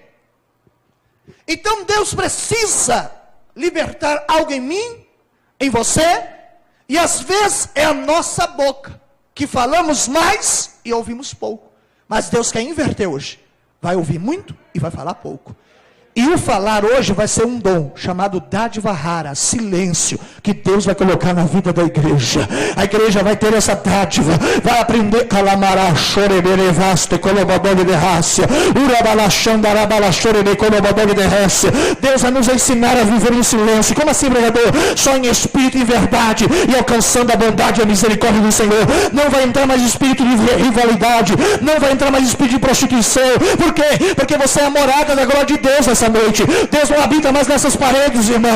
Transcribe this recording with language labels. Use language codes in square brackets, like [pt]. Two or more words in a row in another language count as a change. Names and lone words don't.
[pt] Então Deus precisa libertar algo em mim, em você, e às vezes é a nossa boca, que falamos mais e ouvimos pouco. Mas Deus quer inverter hoje. Vai ouvir muito e vai falar pouco. E o falar hoje vai ser um dom, chamado dádiva rara, silêncio, que Deus vai colocar na vida da igreja. A igreja vai ter essa dádiva, vai aprender calamará, choreberevaste, colobodog de rácia, urabalachandarabalachorebe, colobodog de rácia. Deus vai nos ensinar a viver em silêncio. Como assim, pregador? Só em espírito e verdade, e alcançando a bondade e a misericórdia do Senhor. Não vai entrar mais espírito de rivalidade, não vai entrar mais espírito de prostituição. Por quê? Porque você é a morada da glória de Deus essa noite. Deus não habita mais nessas paredes, irmão.